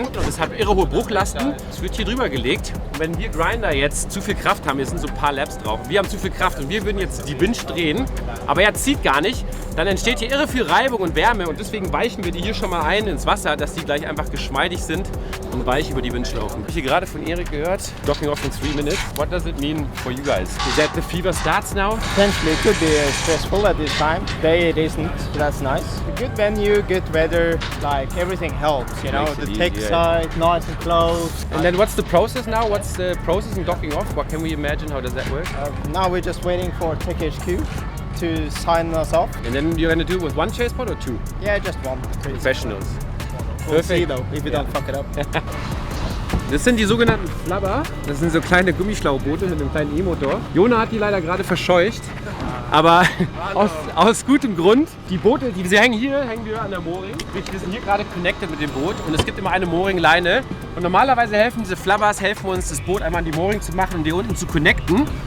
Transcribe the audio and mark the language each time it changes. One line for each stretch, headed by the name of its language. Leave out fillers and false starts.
German: Und es hat irre hohe Bruchlasten. Es wird hier drüber gelegt. Und wenn wir Grinder jetzt zu viel Kraft haben, jetzt sind so ein paar Laps drauf, wir haben zu viel Kraft und wir würden jetzt die Winch drehen, aber er zieht gar nicht, dann entsteht hier irre viel Reibung und Wärme und deswegen weichen wir die hier schon mal ein ins Wasser, dass die gleich einfach geschmeidig sind und weich über die Winch laufen. Ich habe hier gerade von Erik gehört,
English: docking off in 3 minutes. What does it mean for you guys? Is that the fever starts now? Potentially it could be stressful at this time. Today it isn't, so that's nice. A good venue, good weather, like everything helps, you know. Makes it The easy, tech yeah. side, nice and close. And then what's the process now? What's the process in docking off? What can we imagine? How does that work? Now we're just waiting for Tech HQ to sign us off. And then you're gonna do it with one chaseboat or 2? Yeah, just one. Professionals. We'll see though, if we don't fuck it up.
German: Das sind die sogenannten Flabber. Das sind so kleine Gummischlauchboote mit einem kleinen E-Motor. Jona hat die leider gerade verscheucht. Aber aus gutem Grund. Die Boote, sie hängen wir an der Mooring. Wir sind hier gerade connected mit dem Boot und es gibt immer eine Mooringleine. Und normalerweise helfen diese Flabbers uns, das Boot einmal an die Mooring zu machen und die unten zu connecten.